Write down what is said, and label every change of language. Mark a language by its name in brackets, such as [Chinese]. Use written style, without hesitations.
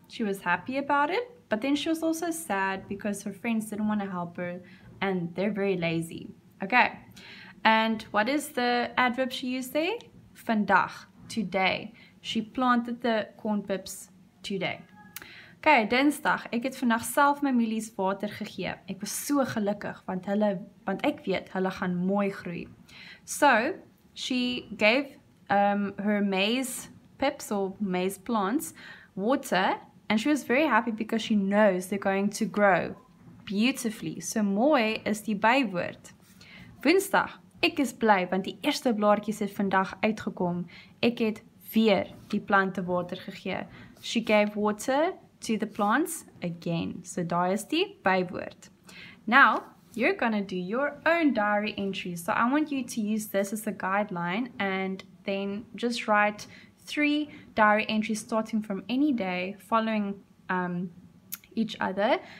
[English] She was happy about it. But then she was also sad because her friends didn't want to help her and they're very lazy. Okay, and what is the adverb she used there? Vandag, today. She planted the corn pips today. [Afrikaans] Okay, Dinsdag, ek het vandag self my mielies water gegee. Ek was so gelukkig want ek weet hulle gaan mooi groei. [English] So, she gave her maize pips or maize plants water. And she was very happy because she knows they're going to grow beautifully. [Afrikaans] So mooi is die bywoord. Woensdag, ek is bly want die eerste blaartjies het vandag uitgekom. Ek het weer die plante water gegee. [English] She gave water to the plants again. [Afrikaans] So daai is die bywoord. [English] Now, you're going to do your own diary entries. So I want you to use this as a guideline and then just write 3 diary entries starting from any day, following each other.